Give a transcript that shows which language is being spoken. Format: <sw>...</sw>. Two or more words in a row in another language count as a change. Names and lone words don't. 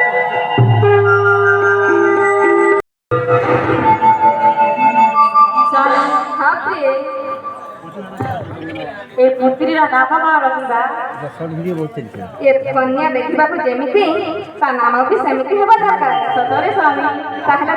<or>ହଁ ପ୍ରିୟ ଏ ପୁତ୍ରୀର ନାମ କଉଣ ରଖିବା</or> <ne>सर्ट भिडियो बहुत चल्छ</ne> <or>ଏ କନ୍ୟା ଦେଖିବାକୁ ଯେମିତି ତା ନାମ ବି ସେମିତି ହେବା ଦରକାର ସତରେ ସ୍ୱାମୀ ତାହଲେ</or>